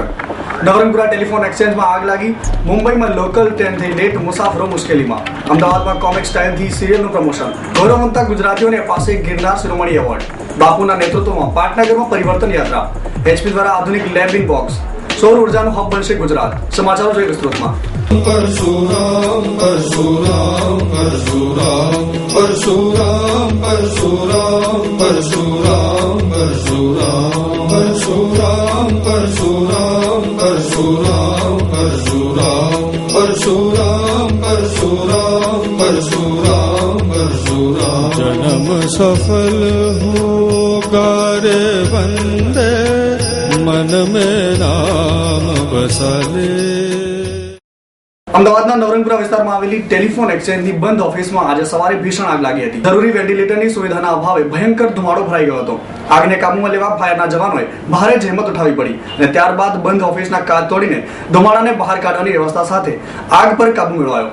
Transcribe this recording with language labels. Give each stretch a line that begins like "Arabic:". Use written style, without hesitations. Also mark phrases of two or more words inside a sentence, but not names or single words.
Gujarati: નવરંગપુરા ટેલિફોન એક્સચેન્જમાં આગ લાગી। મુંબઈમાં લોકલ ટ્રેનથી લેટ મુસાફરો મુશ્કેલીમાં। અમદાવાદમાં કોમિક સ્ટાઇલથી સિરિયલનું પ્રમોશન। ગૌરવવંતા ગુજરાતીઓને પાસે ગિરનાર શિરોમણી એવોર્ડ। બાપુના નેતૃત્વમાં પાટનગરમાં પરિવર્તન યાત્રા। એચપી દ્વારા આધુનિક લેબિંગ બોક્સ। સૌર ઉર્જાનું હબ બનશે ગુજરાત। સમાચારો જોઈએ વિસ્તૃતમાં।
Hindi: परशुराम परशुराम परशुराम परशुराम परशुराम परशुराम परशुराम परशुराम परशुराम परशुराम परशुराम परशुराम परशुराम परशुराम परशुराम जन्म सफल होगा रे बंदे मन में नाम बसा ले।
Gujarati: અમદાવાદના નવરંગપુરા વિસ્તારમાં આવેલી ટેલિફોન એક્સચેન્જની બંધ ઓફિસમાં આજે સવારે ભીષણ આગ લાગી હતી। જરૂરી વેન્ટિલેટરની સુવિધાના અભાવે ભયંકર ધુમાડો ભરાઈ ગયો હતો। આગને કાબૂમાં લેવા ફાયરના જવાનોએ ભારે જહેમત ઉઠાવવી પડી અને ત્યારબાદ બંધ ઓફિસના કાચ તોડીને ધુમાડાને બહાર કાઢવાની વ્યવસ્થા સાથે આગ પર કાબુ મેળવાયો।